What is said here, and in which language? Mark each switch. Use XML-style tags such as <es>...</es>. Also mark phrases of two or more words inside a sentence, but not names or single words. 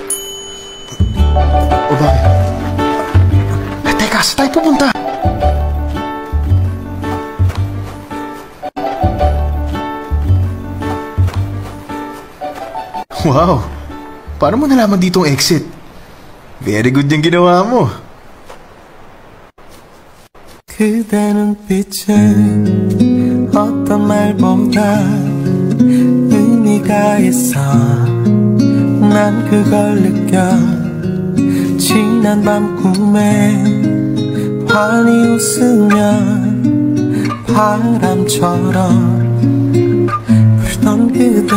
<tl>O bakit? Teka, saan tayo pupunta? Wow! Paano mo nalaman dito ang exit?</tl> <en>Very good</en> <tl>yung ginawa mo.</tl> <ko>그대 눈빛에 어떤 말보다 의미가 있어 난 그걸 느껴 지난 밤 꿈에 환히 웃으면 바람처럼 불던 그대</ko>